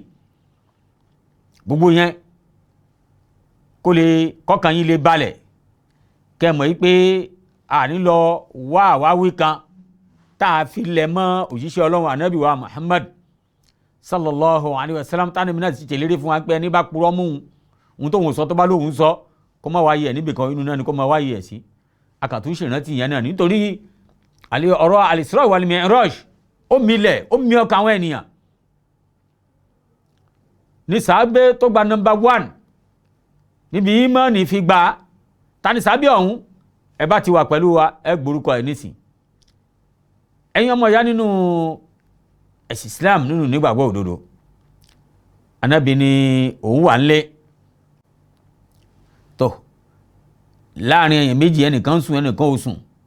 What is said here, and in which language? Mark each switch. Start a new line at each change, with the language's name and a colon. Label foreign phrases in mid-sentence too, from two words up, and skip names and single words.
Yoruba: gbogbo yẹn kó lè kọ́kàn yín lè balẹ̀ kẹ́ mọ̀ yí pé àní lọ wá àwáwí kan tá a fi lẹ̀ mọ́ òjíṣẹ́ Ọlọ́run Ànábì wa Muhammad
Arabic: صلى الله عليه وسلم
Yoruba: tani mi náà ti tẹ̀lérí fún wa pé ẹni bá purọ́ mú un tó ń sọ tó bá lóhùn sọ kó má wáyé ẹ̀ níbì kan inú náà ni kó má wáyé ẹ̀ sí. akàtúnṣe ìrántí yẹn náà nítorí ọ̀rọ̀ al-Isra wal-Mi'raj ó milẹ̀ ó mi ọkàn àwọn ènìyàn. ní sàábé tó gba nọ́mbà 1 níbi ìmánì fi gbà á, ta ni sàábé ọ̀hún? ẹ bá ti wà pẹ̀lú wa ẹ gbórúkọ ẹ̀ nísìn. ẹ̀yin ọmọ ìyá nínú ẹ̀sìn Islam nínú nígbàgbọ́ òdodo, Ànábì ni òun wà nílé tó láàrin èèyàn méjì ẹnìkan sùn ẹnìkan ò sùn.